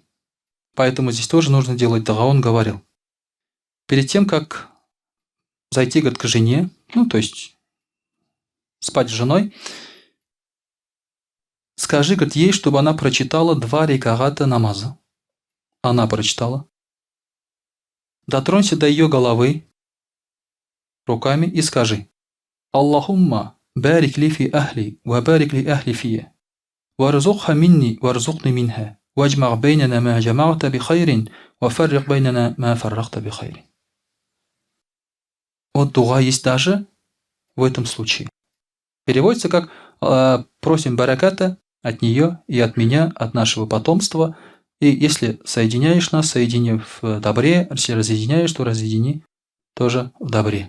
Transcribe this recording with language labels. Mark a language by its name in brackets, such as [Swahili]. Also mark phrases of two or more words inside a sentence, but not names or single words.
[Russian] Поэтому здесь тоже нужно делать дуа, он говорил. Перед тем, как зайти, говорит, к жене, то есть спать с женой, скажи, говорит, ей, чтобы она прочитала 2 раката намаза. Она прочитала. Дотронься до ее головы руками и скажи: [Arabic] اللهم بارك لي في أهلي، وبارك لأهلي في، وارزقها مني، وارزقني منها، واجمع بيننا ما جمعت بخير، وفرق بيننا ما فرقت بخير. [Russian] Вот дуа есть даже в этом случае. Переводится как просим бараката от нее и от меня, от нашего потомства. И если соединяешь нас, соедини в добре, если разъединяешь, то разъедини тоже в добре.